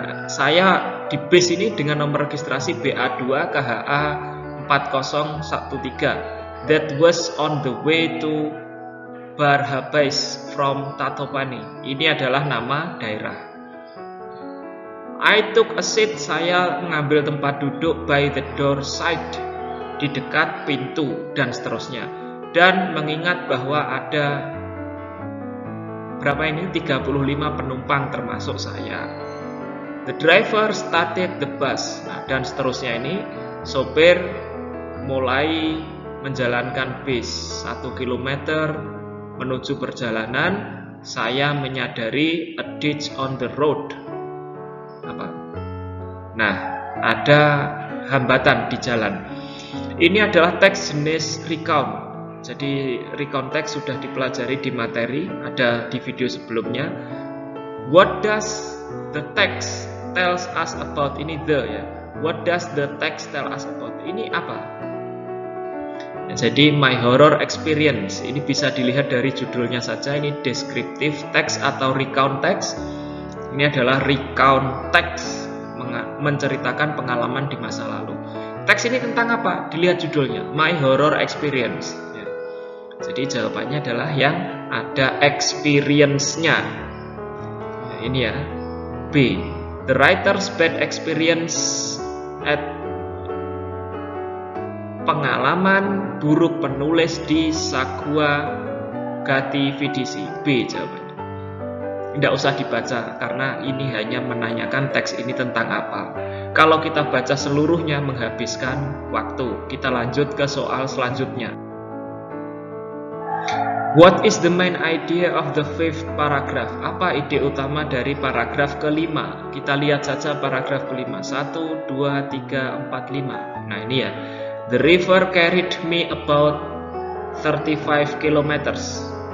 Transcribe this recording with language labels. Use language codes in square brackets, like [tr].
[id] Saya di bus ini dengan nomor registrasi BA2 KHA 4013. [en] That was on the way to Barhabais from Tatopani. [id] Ini adalah nama daerah. [en] I took a seat, [id] saya mengambil tempat duduk [en] by the door side, [id] di dekat pintu dan seterusnya. Dan mengingat bahwa ada berapa ini? 35 penumpang termasuk saya. [en] The driver started the bus. [id] Nah, dan seterusnya ini sopir mulai menjalankan bis 1 km menuju perjalanan. Saya menyadari [en] a ditch on the road. [id] Nah, ada hambatan di jalan. Ini adalah teks jenis recount. Jadi recount teks sudah dipelajari di materi, ada di video sebelumnya. [en] What does the text tells us about? [id] Ini the ya. [en] What does the text tell us about? [id] Ini apa? Jadi [en] my horror experience. [id] Ini bisa dilihat dari judulnya saja. Ini descriptive text atau recount text. Ini adalah recount text, menceritakan pengalaman di masa lalu. Teks ini tentang apa? Dilihat judulnya, My Horror Experience. Jadi jawabannya adalah yang ada experience-nya. Ini ya, B. [en] The writer's bad experience at [id] pengalaman buruk penulis di Sakahua Gati VDC. B jawabannya. Tidak usah dibaca karena ini hanya menanyakan teks ini tentang apa. Kalau kita baca seluruhnya menghabiskan waktu. Kita lanjut ke soal selanjutnya. [en] What is the main idea of the fifth paragraph? [id] Apa ide utama dari paragraf kelima? Kita lihat saja paragraf kelima. 1, 2, 3, 4, 5. Nah ini ya. [en] The river carried me about 35 kilometers.